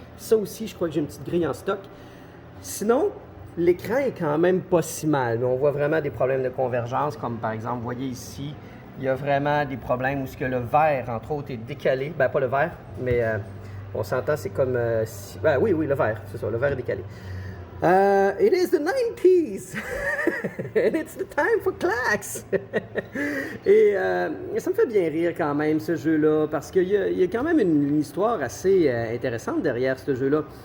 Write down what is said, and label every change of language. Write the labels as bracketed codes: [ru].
[fr] Ça aussi, je crois que j'ai une petite grille en stock. Sinon, l'écran est quand même pas si mal, mais on voit vraiment des problèmes de convergence, comme par exemple, vous voyez ici, il y a vraiment des problèmes où ce que le verre, entre autres, est décalé. Ben, pas le verre, mais on s'entend, c'est comme... oui, le verre, c'est ça, le verre est décalé. [en] It is the 90s and it's the time for clacks. [fr] Et ça me fait bien rire quand même ce jeu-là parce qu'il y a quand même une histoire assez intéressante derrière ce jeu-là.